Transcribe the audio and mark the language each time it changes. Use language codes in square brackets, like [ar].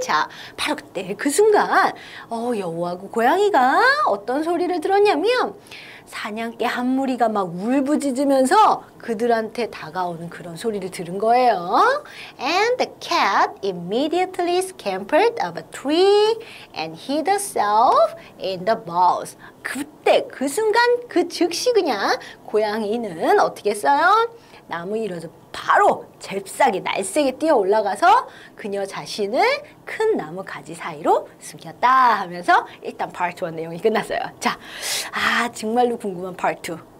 [ko] 자, 바로 그때 그 순간 여우하고 고양이가 어떤 소리를 들었냐면 사냥개 한 무리가 막 울부짖으면서 그들한테 다가오는 그런 소리를 들은 거예요. [en] And the cat immediately scampered up a tree and hid herself in the boughs. [ko] 그때 그 순간 그 즉시 그냥 고양이는 어떻게 했어요? 나무 위로서 바로 잽싸게 날쌔게 뛰어 올라가서 그녀 자신을 큰 나무 가지 사이로 숨겼다 하면서 일단 파트 1 내용이 끝났어요. 자, 정말로 궁금한 파트 2.